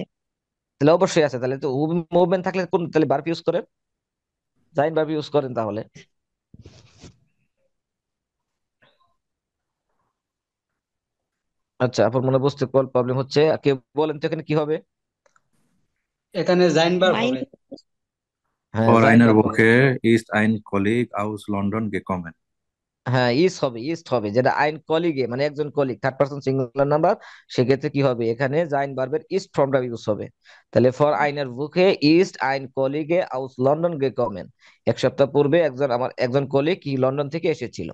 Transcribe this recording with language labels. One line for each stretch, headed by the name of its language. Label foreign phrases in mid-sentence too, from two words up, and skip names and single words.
Bangla: তাহলে অবশ্যই আছে, তাহলে তো মুভমেন্ট থাকলে কোন তাহলে ভার্ব ইউজ করেন, জাইন ভার্ব ইউজ করেন তাহলে। আচ্ছা আপনার মনে বুঝতে প্রবলেম হচ্ছে, কেউ বলেন তো এখানে কি হবে? এখানে জাইন ভার্ব মাইন্ড। হবে। হ্যাঁ
German: For
Bangla: জাইন
German: einer
Bangla: ভার্ব হবে।
German: Woche ist ein Kollege aus London gekommen.
Bangla: হ্যাঁ ইস হবে, ইস্ট হবে, যেটা
German: ein Kollege
Bangla: মানে একজন কলিগ
English: third person singular number,
Bangla: সেক্ষেত্রে কি হবে এখানে জাইন ভার্বের ইস্ট ফর্মটা ইউজ হবে। তাহলে
German: vor einer Woche ist ein Kollege aus London gekommen,
Bangla: এক সপ্তাহ পূর্বে একজন কলিগ কি লন্ডন থেকে এসেছিল।